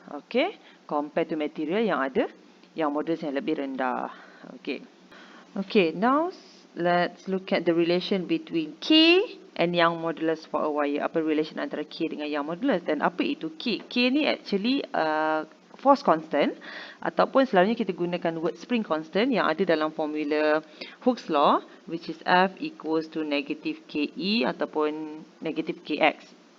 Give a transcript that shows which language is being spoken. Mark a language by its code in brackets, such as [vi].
[ms] Okay, [en] compared to material [ms] yang ada yang modulus yang lebih rendah. [en] Okay. Okay, now let's look at the relation between K and Young modulus for a wire. [ms] Apa relation antara K dengan Young modulus dan apa itu K? K ni actually force constant ataupun selalunya kita gunakan word spring constant yang ada dalam formula Hooke's law, [en] which is F equals to negative KE [ms] ataupun negative KX.